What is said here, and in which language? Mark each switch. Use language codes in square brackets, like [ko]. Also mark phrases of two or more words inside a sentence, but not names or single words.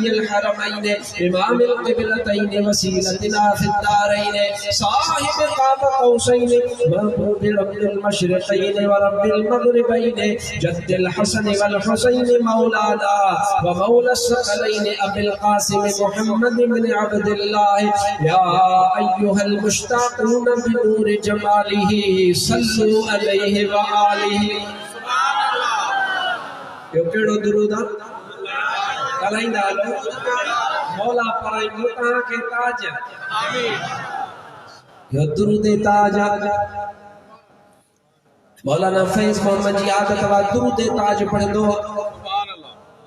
[ar] الحرمين إمام القبلتين وسيلتنا في الدارين صاحب قاب قوسين محبوب رب المشرقين ورب المغربين جد الحسن والحسين مولانا ومولى الثقلين أبي القاسم محمد بن عبد الله يا أيها المشتاقون بنور جماله صلوا عليه وآله سبحان الله। [sd] यो केड़ो दुरूद आ ॻाल्हाईंदा हलो मौला पराई मुल्तां खे ताज आमीन। यो दुरूद ताज मौलाना फैज मोहम्मद जी आदत वा दुरूद ताज पढ़ंदो [ar] سبحان الله.